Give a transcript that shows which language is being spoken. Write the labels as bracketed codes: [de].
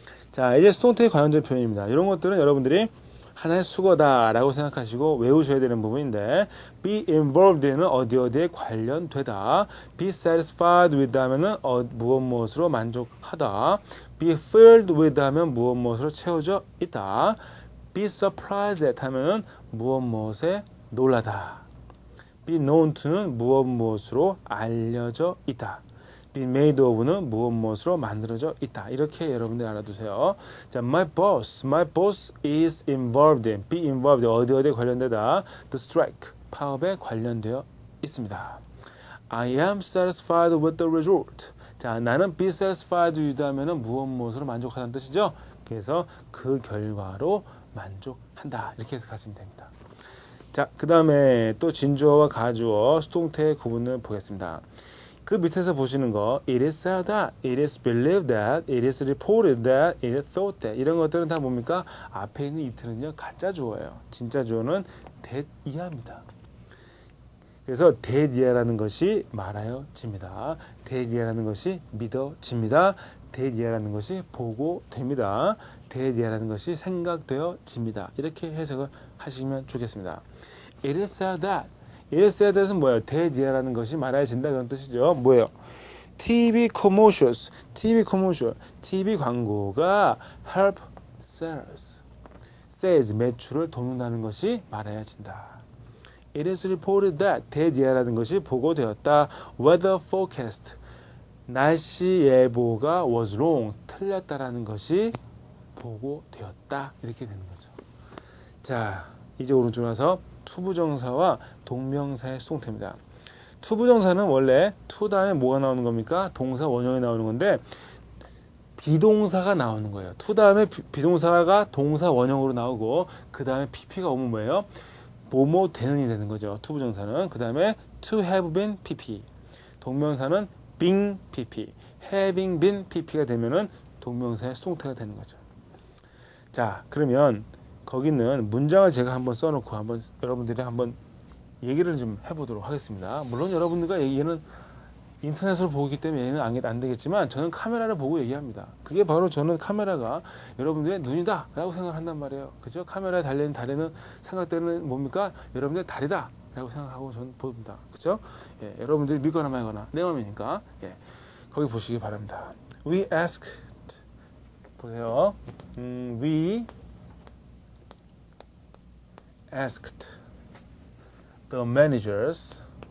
[ko] 자, 이제 수동태에 관련된 표현입니다. 이런 것들은 여러분들이 하나의 수거다라고 생각하시고 외우셔야 되는 부분인데, be involved는 어디에 관련되다, be satisfied with 하면은 무엇으로 만족하다, be filled with 하면 무엇으로 채워져 있다, be surprised at 하면은 무엇에 놀라다, be known to는 무엇으로 알려져 있다, be made of는 무엇으로 만들어져 있다. 이렇게 여러분들 알아두세요. [en] 자, my boss is involved in, be involved [ko] 어디에 관련되다, [en] the strike [ko] 파업에 관련되어 있습니다. [en] I am satisfied with the result. [ko] 자, 나는 be satisfied with 하면은 무엇으로 만족하다는 뜻이죠. 그래서 그 결과로 만족한다. 이렇게 해서 가시면 됩니다. 자, 그 다음에 또 진주어와 가주어, 수동태의 구분을 보겠습니다. 그 밑에서 보시는 거, [en] it is said that, it is believed that, it is reported that, it is thought that, [ko] 이런 것들은 다 뭡니까? 앞에 있는 이트는요 가짜 주어예요. 진짜 주어는 that 이하입니다. 그래서 that 이하라는 것이 말하여집니다. that 이하라는 것이 믿어집니다. that 이하라는 것이 보고됩니다. that 이하라는 것이 생각되어집니다. 이렇게 해석을 하시면 좋겠습니다. [en] it is said that, it is said that은 [ko] 뭐예요? 대지라는 것이 말해진다 그런 뜻이죠. 뭐예요? TV commercials, TV 광고가 [en] help sales, [ko] 매출을 돕는다는 것이 말해진다. [en] It is reported that, [ko] 대지라는 것이 보고되었다. [en] Weather forecast, [ko] 날씨 예보가 [en] was wrong, [ko] 틀렸다라는 것이 보고되었다. 이렇게 되는 거죠. 자, 이제 오른쪽 와서 투부정사와 동명사의 수동태입니다. 투부정사는 원래 to 다음에 뭐가 나오는 겁니까? 동사 원형이 나오는 건데, 비동사가 나오는 거예요. to 다음에 비동사가 동사 원형으로 나오고, 그 다음에 pp가 오면 뭐예요? 뭐뭐 되는이 되는 거죠. 투부정사는. 그 다음에 [en] to have been pp. [ko] 동명사는 [en] being pp. [ko] having been pp가 되면은 동명사의 수동태가 되는 거죠. 자, 그러면 거기는 문장을 제가 한번 써놓고 여러분들이 한번 얘기를 좀 해보도록 하겠습니다. 물론 여러분들과 얘기는 인터넷으로 보기 때문에 얘는 안 되겠지만, 저는 카메라를 보고 얘기합니다. 그게 바로 저는 카메라가 여러분들의 눈이다 라고 생각을 한단 말이에요. 그죠? 카메라에 달린 다리는 생각되는 뭡니까? 여러분들의 다리다 라고 생각하고 저는 봅니다. 그죠? 예, 여러분들이 믿거나 말거나 내 맘이니까, 예, 거기 보시기 바랍니다. [en] We asked, [ko] 보세요. [en] We asked the managers